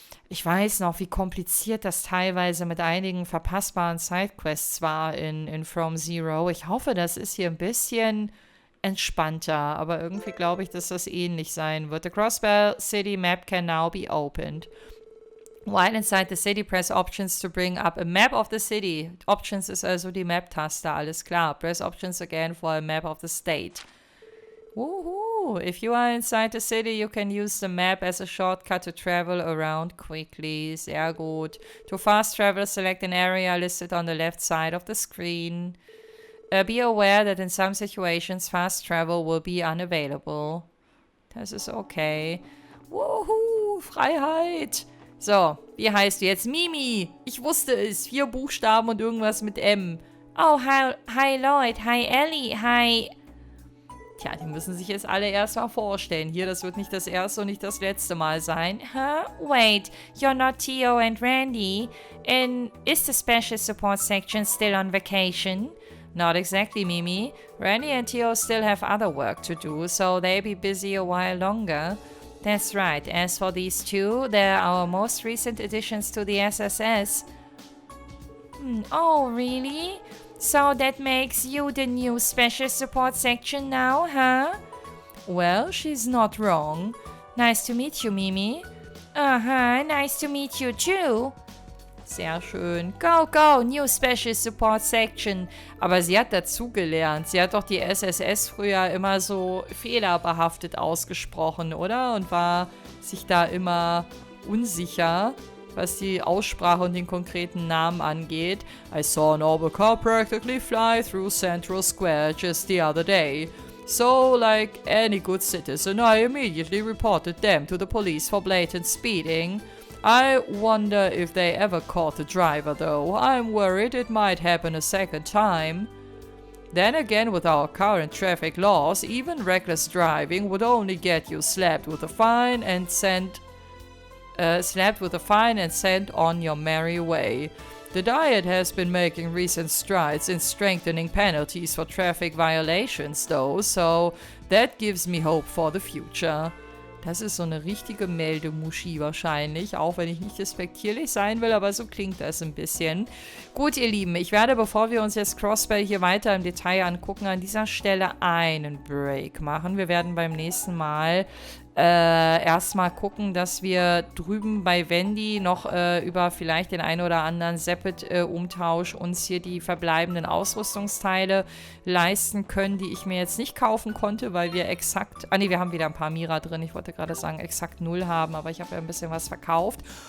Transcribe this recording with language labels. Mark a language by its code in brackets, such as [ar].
[de] Ich weiß noch, wie kompliziert das teilweise mit einigen verpassbaren Sidequests war in From Zero. Ich hoffe, das ist hier ein bisschen entspannter, aber irgendwie glaube ich, dass das ähnlich sein wird. [en] The Crossbell City map can now be opened. While inside the city, press Options to bring up a map of the city. [de] Options ist also die Map-Taste, alles klar. [en] Press Options again for a map of the state. Woohoo! If you are inside the city, you can use the map as a shortcut to travel around quickly. [de] Sehr gut. [en] To fast travel, select an area listed on the left side of the screen. Be aware that in some situations, fast travel will be unavailable. [de] Das ist okay. Woohoo! Freiheit! So, wie heißt du jetzt? Mimi! Ich wusste es. 4 Buchstaben und irgendwas mit M. [en] Oh, hi Lloyd. Hi Ellie. Hi... [de] Tja, die müssen sich jetzt alle erstmal vorstellen. Hier, das wird nicht das erste und nicht das letzte Mal sein. Huh? [en] Wait, you're not TO and Randy. And is the special support section still on vacation? Not exactly, Mimi. Randy and TO still have other work to do, so they'll be busy a while longer. That's right. As for these two, they're our most recent additions to the SSS. Oh, really? So that makes you the new special support section now, huh? Well, she's not wrong. Nice to meet you, Mimi. Nice to meet you too. [de] Sehr schön. [en] Go, go, new special support section. [de] Aber sie hat dazugelernt. Sie hat doch die SSS früher immer so fehlerbehaftet ausgesprochen, oder? Und war sich da immer unsicher, was die Aussprache und den konkreten Namen angeht. [en] I saw an orbital car practically fly through Central Square just the other day. So, like any good citizen, I immediately reported them to the police for blatant speeding. I wonder if they ever caught the driver, though. I'm worried it might happen a second time. Then again, with our current traffic laws, even reckless driving would only get you slapped with a fine and sent on your merry way. The Diet has been making recent strides in strengthening penalties for traffic violations, though, so that gives me hope for the future. [de] Das ist so eine richtige Meldemuschi wahrscheinlich, auch wenn ich nicht despektierlich sein will, aber so klingt das ein bisschen. Gut, ihr Lieben, ich werde, bevor wir uns jetzt Crossbell hier weiter im Detail angucken, an dieser Stelle einen Break machen. Wir werden beim nächsten Mal erstmal gucken, dass wir drüben bei Wendy noch über vielleicht den einen oder anderen Seppet-Umtausch uns hier die verbleibenden Ausrüstungsteile leisten können, die ich mir jetzt nicht kaufen konnte, weil wir exakt, wir haben wieder ein paar Mira drin, ich wollte gerade sagen exakt 0 haben, aber ich habe ja ein bisschen was verkauft.